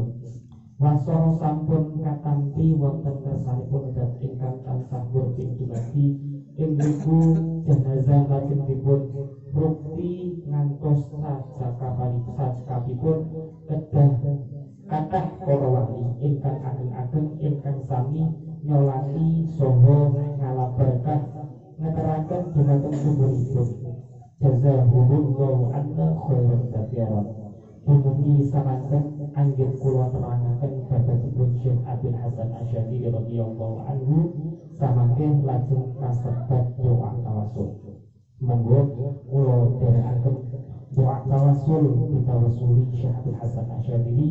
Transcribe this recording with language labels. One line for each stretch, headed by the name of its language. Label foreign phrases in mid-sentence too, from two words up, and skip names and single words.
Javanese: Wasana sampun katampi wonten kersanipun dat ingkang tansah murping dumadi ing mriku jenazah lajeng dipun rukti ngantos sajakapipun kedah kathah para wali ingkang ageng-ageng ingkang sami nyolati saha ngalabarkah ngeteraken dumateng kuburipun.
Arabic: جزاكم الله عنا خيرا كثيرا.
Javanese: Dumugi samanten anggih kula terangaken babagnipun Syekh Abdul Hasan Asyadzili
Arabic: رضي الله عنه
Javanese: samangke lajeng kasebat doa tawasul. Monggo kula dherekaken doa tawasul ditawasuli Syekh Abdul Hasan Asyadzili.